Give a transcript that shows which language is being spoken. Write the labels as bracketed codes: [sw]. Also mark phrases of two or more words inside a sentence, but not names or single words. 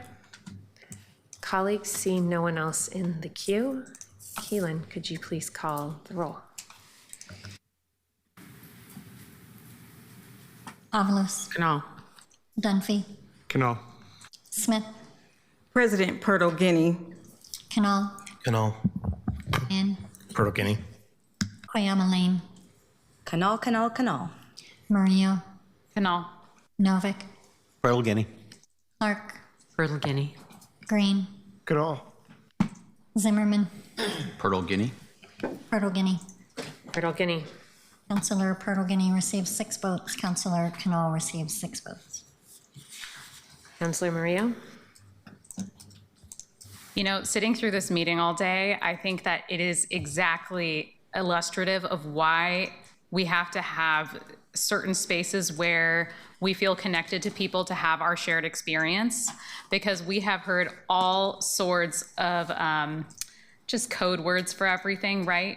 [en] Colleagues, seeing no one else in the queue, Keelan, could you please call the roll? Avalos. Canal. Dunphy. Canal. Smith. President Pertle Guinea. Canal. Canal. And Pertle Guinea. Koyama Lane. Kanal, Kanal, Kanal. Murillo. Kanal. Novick. Pertle Guinea. Clark. Perla Guinea. Green. Canal. Zimmerman. Pertle Guinea. Pertle Guinea. Pertle Guinea. Councillor Pertle Guinea receives 6 votes. Councillor Canal receives 6 votes. Counselor Murillo. You know, sitting through this meeting all day, I think that it is exactly illustrative of why we have to have certain spaces where we feel connected to people to have our shared experience, because we have heard all sorts of just code words for everything, right?